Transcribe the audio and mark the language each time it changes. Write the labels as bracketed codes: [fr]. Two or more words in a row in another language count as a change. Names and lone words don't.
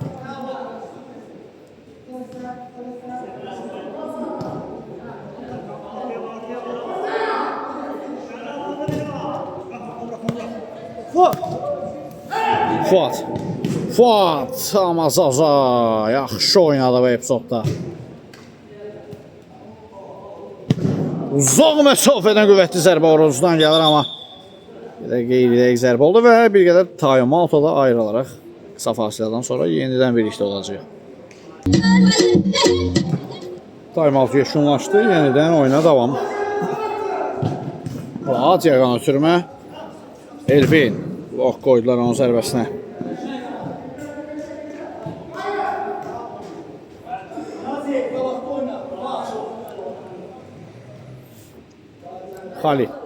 [az] Fuad. Amma Zaza yaxşı oynadı bu epizodda. Uzaq məsafədən qüvvətli zərbə Orozdan gəlir, amma qeyri-dəqiq zərbə oldu və bir qədər time-out da ayrılaraq qısa fasilədən sonra yenidən birlikdə olacaq. Time-out yekunlaşdı, yenidən oyuna davam. Rahat yağan ötürmə. Elvin blok qoydular onun zərbəsinə. Xalid.